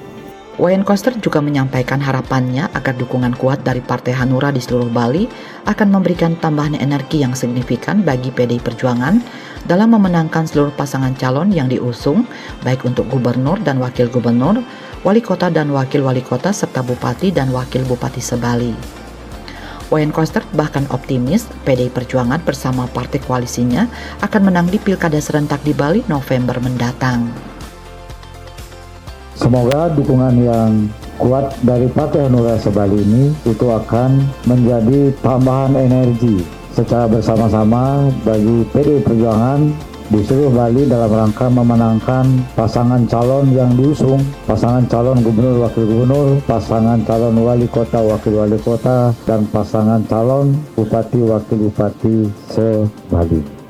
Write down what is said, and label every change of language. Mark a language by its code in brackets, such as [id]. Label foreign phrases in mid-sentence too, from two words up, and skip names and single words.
[id] Wayan Koster juga menyampaikan harapannya agar dukungan kuat dari Partai Hanura di seluruh Bali akan memberikan tambahan energi yang signifikan bagi PDI Perjuangan dalam memenangkan seluruh pasangan calon yang diusung, baik untuk gubernur dan wakil gubernur, wali kota dan wakil wali kota, serta bupati dan wakil bupati se-Bali. Wayan Koster bahkan optimis PDI Perjuangan bersama partai koalisinya akan menang di pilkada serentak di Bali November mendatang. Semoga dukungan yang kuat dari Partai Hanura se-Bali ini itu akan menjadi tambahan energi secara bersama-sama bagi PDI Perjuangan di seluruh Bali dalam rangka memenangkan pasangan calon yang diusung, pasangan calon gubernur, wakil gubernur, pasangan calon wali kota, wakil wali kota, dan pasangan calon bupati, wakil bupati se-Bali.